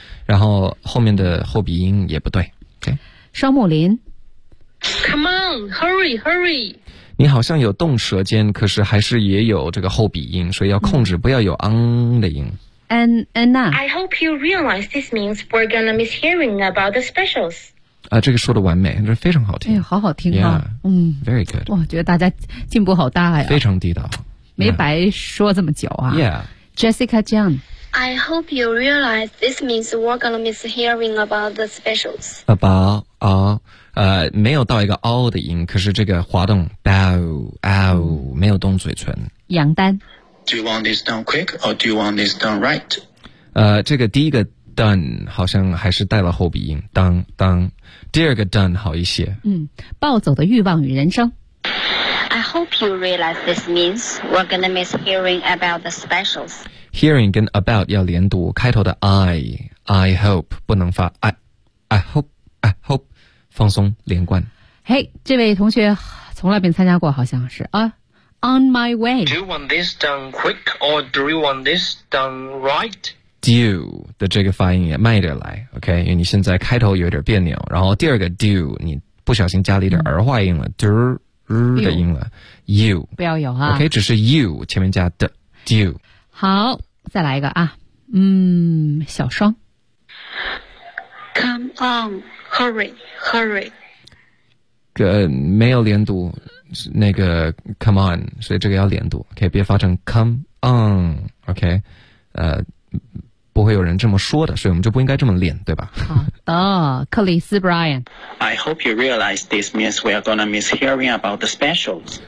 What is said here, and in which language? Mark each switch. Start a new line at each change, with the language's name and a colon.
Chinese: 然后后面的后鼻音也不对 ，OK. 双木林。
English: Come on, hurry.
Chinese: 你好像有动舌尖，可是还是也有这个后鼻音，所以要控制，不要有昂的音。
English: Anna, I hope you realize this means we're gonna miss hearing about the specials.
Chinese: 啊，这个说的完美，这非常好听。哎，好好听啊！
English: Yeah, 嗯，very good。
Chinese: 哇，觉得大家进步好大呀！非常地道，没白说这么久啊。
English: Yeah, Jessica Jiang, I hope you realize this means we're gonna miss hearing about the specials. About.
Chinese: 没有到一个 o 的音，可是这个滑动 bow 没有动嘴唇。杨丹
English: ，Do you want this done quick or do you want this done right？
Chinese: 这个第一个 done 好像还是带了后鼻音，当。第二个 done 好一些。嗯，暴走的欲望与人生。
English: I hope you realize this means we're gonna miss hearing about the specials.
Chinese: Hearing 跟 about 要连读，开头的
English: I hope
Chinese: 不能发 I hope。放松连贯。嘿，这位同学从来没参加过，好像是啊。
English: On my way. Do you want this done quick or do you want this done right?
Chinese: Do 的这个发音也慢一点来 ，OK？因为你现在开头有点别扭，然后第二个 do 你不小心加了一点儿化音了 ，do 的音了。
English: You
Chinese: 不要有啊，OK？ 只是 you 前面加的 do。好，再来一个啊，小双。
English: Come on. Hurry.
Chinese: 没有连读那个
English: come on,
Chinese: 所以这个要连读 ,OK, 别发成 come on, OK, 不会有人这么说的，所以我们就不应该这么练，对吧？好的，克里斯 Brian。
English: I hope you realize this means we are gonna miss hearing about the specials。